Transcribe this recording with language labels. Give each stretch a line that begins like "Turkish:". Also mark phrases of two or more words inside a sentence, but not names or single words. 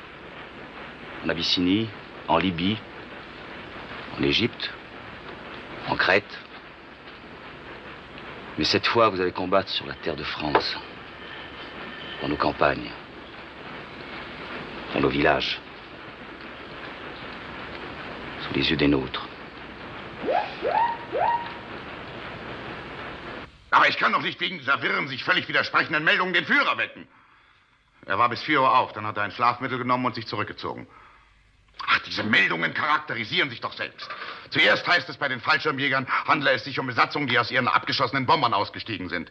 French: En Abyssinie, en Libye, en Égypte, en Crète. Mais cette fois, vous allez combattre sur la terre de France, dans nos campagnes, dans nos villages, sous les yeux des nôtres.
German: Aber ich kann doch nicht wegen dieser wirren, sich völlig widersprechenden Meldungen den Führer wecken. Er war bis 4 Uhr auf, dann hat er ein Schlafmittel genommen und sich zurückgezogen. Ach, diese Meldungen charakterisieren sich doch selbst. Zuerst heißt es bei den Fallschirmjägern, handle es sich um Besatzungen, die aus ihren abgeschossenen Bombern ausgestiegen sind.